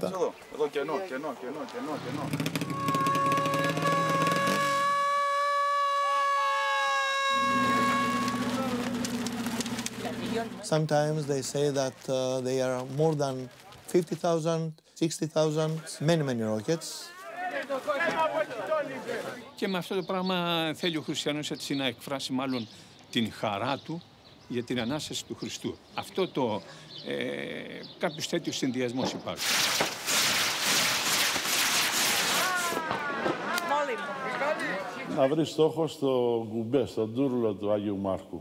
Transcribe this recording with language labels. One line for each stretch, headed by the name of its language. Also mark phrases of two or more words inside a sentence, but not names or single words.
Greek: Εδώ κενό.
English: Sometimes they say that they are more than 50,000, 60,000, many rockets.
Greek: Και με αυτό το πράγμα θέλει ο χριστιανός έτσι να εκφράσει μάλλον την χαρά του για την Ανάσταση του Χριστού. Αυτό το κάποιους τέτοιους συνδυασμός υπάρχουν. Να βρει στόχο στο γκουμπέ, στον τούρλο του Αγίου Μάρκου.